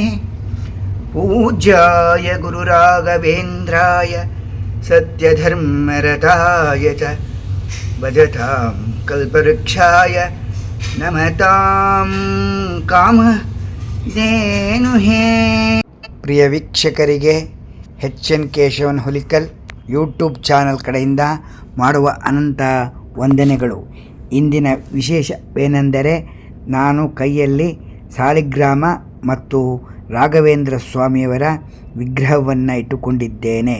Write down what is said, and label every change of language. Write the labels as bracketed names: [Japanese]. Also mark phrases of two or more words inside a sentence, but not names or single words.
[Sanskrit] पूज्याय गुरुराघवेन्द्राय सत्यधर्मरताय च भजतां कल्पवृक्षाय नमतां कामधेनुहे। [Kannada] ಪ್ರಿಯ ವೀಕ್ಷಕರಿಗೆ ಎಚ್.ಎನ್. ಕೇಶವನ್ ಹುಲಿಕಲ್ ಯೂಟ್ಯೂಬ್ ಚಾನಲ್ ಕಡೆಯಿಂದ ಮಾಡುವ ಅನಂತ ವಂದನೆಗಳು. ಇಂದಿನ ವಿಶೇಷವೇನೆಂದರೆ ನಾನು ಕೈಯಲ್ಲಿ ಸಾಲಿಗ್ರಾಮ ಮತ್ತು ರಾಘವೇಂದ್ರ ಸ್ವಾಮಿಯವರ ವಿಗ್ರಹವನ್ನು ಇಟ್ಟುಕೊಂಡಿದ್ದೇನೆ.